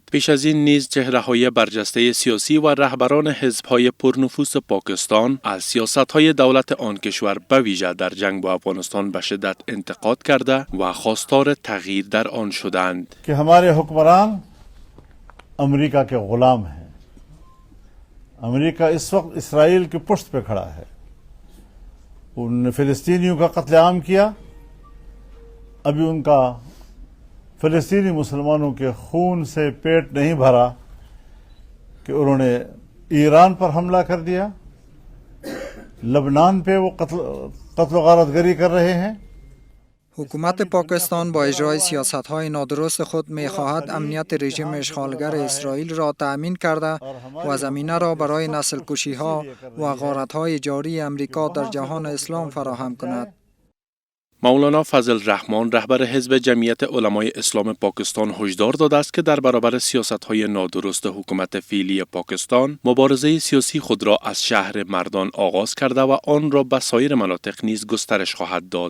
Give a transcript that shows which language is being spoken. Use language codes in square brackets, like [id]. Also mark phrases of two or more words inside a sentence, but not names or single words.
[fa] پیش از این نیز چهره‌های برجسته سیاسی و رهبران حزب‌های پرنفوذ پاکستان از سیاست‌های دولت آن کشور به ویژه در جنگ با افغانستان به شدت انتقاد کرده و خواستار تغییر در آن شدند. [ur] کہ ہمارے حکمران امریکہ کے غلام ہیں. امریکہ اس وقت اسرائیل کی پشت پہ کھڑا ہے. انہوں نے فلسطینیوں کا قتلِ عام کیا. ابھی ان کا فلسطینی مسلمانوں کے خون سے پیٹ نہیں بھرا کہ انہوں نے ایران پر حملہ کر دیا. لبنان پہ وہ قتل غارتگری کر رہے ہیں. [fa] حکومت پاکستان با اجرای سیاست‌های نادرست خود می‌خواهد امنیت رژیم اشغالگر اسرائیل را تأمین کرده و زمینه را برای نسل کشی‌ها و غارت‌های جاری امریکا در جهان اسلام فراهم کند. مولانا فضل الرحمن رهبر حزب جمعیت علمای اسلام پاکستان هشدار داده است که در برابر سیاست‌های نادرست حکومت فعلی پاکستان مبارزه سیاسی خود را از شهر مردان آغاز کرده و آن را به سایر مناطق نیز گسترش خواهد داد.